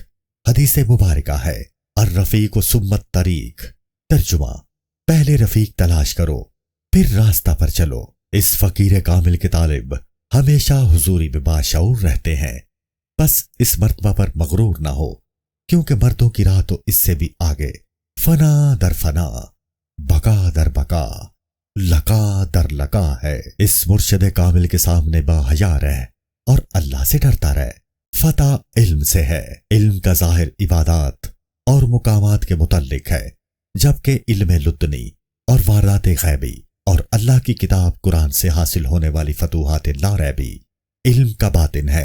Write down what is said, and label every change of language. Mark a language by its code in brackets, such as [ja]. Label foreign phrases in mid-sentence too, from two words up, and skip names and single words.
[ur] حدیث مبارکہ ہے [ar] الرفیق ثم الطریق۔ [ur] ترجمہ، پہلے رفیق تلاش کرو پھر راستہ پر چلو۔ اس فقیر کامل کے طالب ہمیشہ حضوری میں باشعور رہتے ہیں، بس اس مرتبہ پر مغرور نہ ہو، کیونکہ مردوں کی راہ تو اس سے بھی آگے، فنا در فنا، بقا در بقا، لقا در لقا ہے۔ اس مرشد کامل کے سامنے باحیا رہ اور اللہ سے ڈرتا رہ۔ فتح علم سے ہے، علم کا ظاہر عبادات اور مقامات کے متعلق ہے، جبکہ علم لدنی اور واردات غیبی اور اللہ کی کتاب قرآن سے حاصل ہونے والی فتوحات لا ریبی علم کا باطن ہے۔